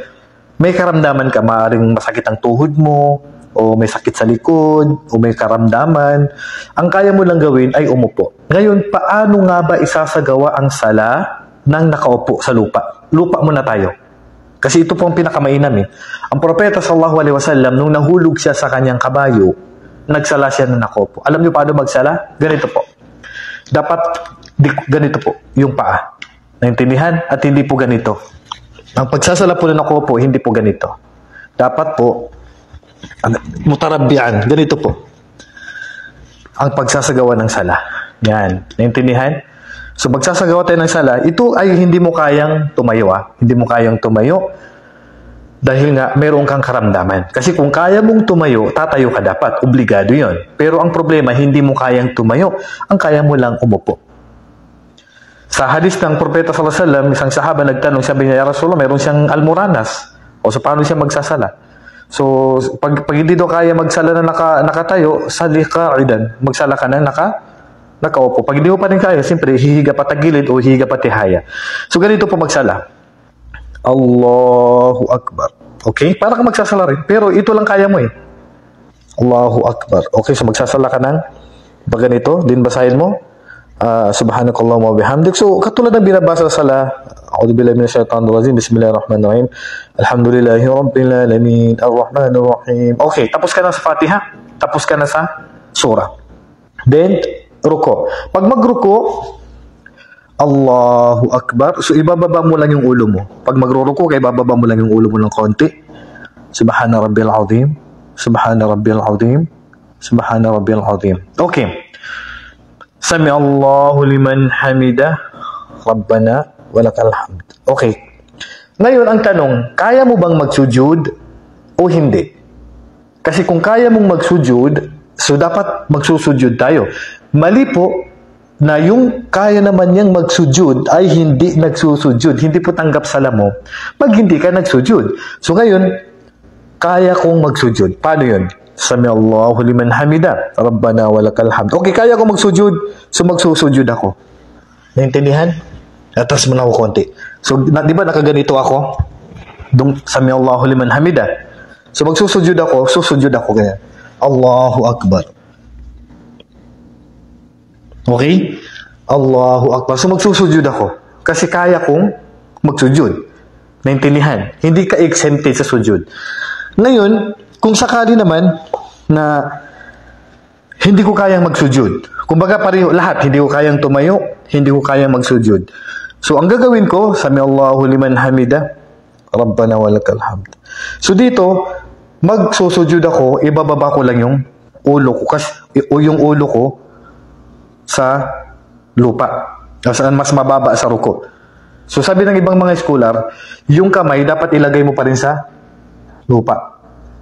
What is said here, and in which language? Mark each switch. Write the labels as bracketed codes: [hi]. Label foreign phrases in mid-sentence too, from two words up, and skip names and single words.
[tl] May karamdaman ka, maaaring masakit ang tuhod mo, o may sakit sa likod, o may karamdaman. Ang kaya mo lang gawin ay umupo. Ngayon, paano nga ba isasagawa ang sala ng nakaupo sa lupa? Lupa muna tayo. Kasi ito po ang pinakamainam eh. Ang propeta [ar] صلى الله عليه وسلم, [tl] nung nahulog siya sa kanyang kabayo, nagsala siya ng nakaupo. Alam niyo paano magsala? Ganito po. Dapat ganito po, yung paa. Naintindihan? At hindi po ganito. Ang pagsasala po ng nakaupo, hindi po ganito. Dapat po, mutarabbian, ganito po. Ang pagsasagawa ng sala. Yan. Naintindihan? So, magsasagawa tayo ng sala, ito ay hindi mo kayang tumayo. Hindi mo kayang tumayo dahil nga meron kang karamdaman. Kasi kung kaya mong tumayo, tatayo ka dapat. Obligado yon. Pero ang problema, hindi mo kayang tumayo. Ang kaya mo lang umupo. Sa hadis ng Propeta [ar] صلى الله عليه وسلم, [tl] isang sahaba nagtanong, sabi niya, [ar] "يا رسول الله, [tl] meron siyang almoranas." O so, paano siya magsasala? So, pag hindi daw kaya magsala na nakatayo, [ar] صل قاعدا. [tl] Magsala ka na nakaupo. Pag hindi mo pa rin kaya, siyempre, hihiga pa tagilid o hihiga pa tihaya. So, ganito po magsala. [ar] الله أكبر. [tl] Okay? Para ka magsasala rin. Pero ito lang kaya mo eh. [ar] الله أكبر. [tl] Okay, so magsasala ka ng pag ganito, din basahin mo. [ar] سبحانك اللهم وبحمدك. [tl] So, katulad ng binabasa sa sala, [ar] أعوذ بالله من الشيطان الرجيم. بسم الله الرحمن الرحيم. الحمد لله رب العالمين. الرحمن الرحيم. [tl] Okay, tapos ka na sa Fatiha. Tapos ka na sa surah. Then, ruko. Pag magruko, [ar] الله أكبر. [tl] So, ibababa mo lang yung ulo mo. Pag magruruko, ibababa mo lang yung ulo mo ng konti. [ar] سبحان ربي العظيم. سبحان ربي العظيم. سبحان ربي العظيم. Okay. سمع الله لمن حمده. ربنا ولك الحمد. [tl] Okay. Ngayon, ang tanong, kaya mo bang magsujud o hindi? Kasi kung kaya mong magsujud, so dapat magsusujud tayo. Mali po na yung kaya naman niyang magsujud ay hindi nagsusujud. Hindi po tanggap sala mo pag hindi ka nagsujud. So ngayon, kaya kong magsujud. Paano yun? [ar] سمع الله لمن حمده. ربنا ولك الحمد. [tl] Okay, kaya kong magsujud. So magsusujud ako. Naintindihan? Atas mo na ako konti. So, di ba nakaganito ako? [ar] سمع الله لمن حمده. [tl] So magsusujud ako, susujud ako ganyan. [ar] الله أكبر. Okay? الله أكبر. [tl] So magsusujud ako. Kasi kaya kong magsujud. Naintindihan? Hindi ka exempted sa sujud. Ngayon, kung sakali naman na hindi ko kayang magsujud. Kumbaga pareho lahat, hindi ko kayang tumayo, hindi ko kayang magsujud. So ang gagawin ko, [ar] سمع الله لمن حمده، ربنا ولك الحمد. [tl] So dito, magsusujud ako, ibababa ko lang yung ulo ko o yung ulo ko sa lupa. Saan mas mababa sa ruko. So sabi ng ibang mga scholar, yung kamay dapat ilagay mo pa rin sa lupa.